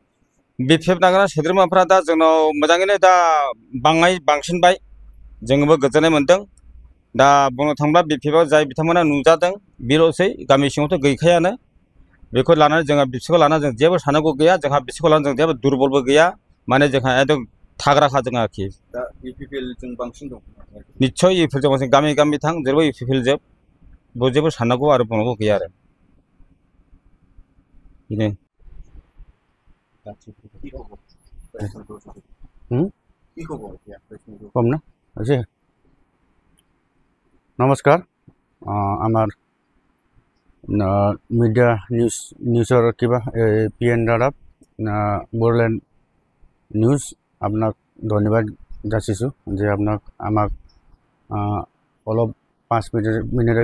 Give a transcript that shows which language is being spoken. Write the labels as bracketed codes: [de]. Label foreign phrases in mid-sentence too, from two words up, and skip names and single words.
[brx] बिपिएफ नागारना सोद्रोमाफ्रा दा जोंनाव मोजाङैनो दा बांसिनबाय जोंबो गोजोननाय मोन्दों दा बुंनो थाङोब्ला बिपिएफआव जाय बिथांमोना नुजादों बेल'सै गामि सिङावथ' गैखायानो बेखौ लानानै जोंहा बिसोरखौ लानानै जों जेबो साननांगौ गैया जोंहा बिसोरखौ लानानै जों जेबो दुरबलबो गैया माने जोंहा एकदम थाग्राखा जोंहा आरोखि दा इउपिपिएलजों बांसिन दं निस्सय इउपिपिएलजों बांसिन गामि गामि थां जेरैबो इउपिपिएल जोब जेबो साननांगौ आरो बुंनांगौ गैया आरो बेनो [as] কম না আছে নমস্কাৰ আমাৰ মিডিয়া নিউজৰ কিবা PN ৰাদাব বড়োলেণ্ড নিউজ আপোনাক ধন্যবাদ যাচিছোঁ যে আমাক অলপ 5 মিনিটৰ